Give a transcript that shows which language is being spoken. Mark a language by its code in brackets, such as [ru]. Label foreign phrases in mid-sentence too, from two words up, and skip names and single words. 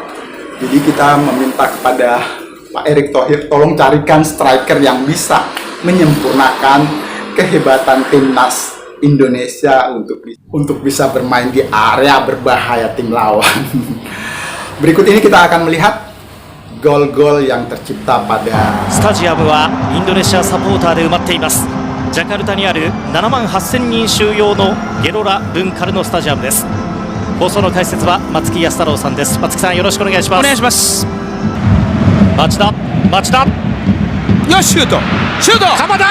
[id] Jadi kita meminta kepada Pak Erick Thohir tolong carikan striker yang bisa menyempurnakan kehebatan timnas Indonesia untuk bisa bermain di area berbahaya tim lawan. Berikut ini kita akan melihat gol-gol yang tercipta pada [ja] スタジアムはインドネシアサポーターで埋まっています。ジャカルタにある78,000人収容のゲロラ・ブンカルノスタジアムです。放送の解説は松木安太郎さんです。松木さんよろしくお願いします。お願いします。町田よしシュート鎌田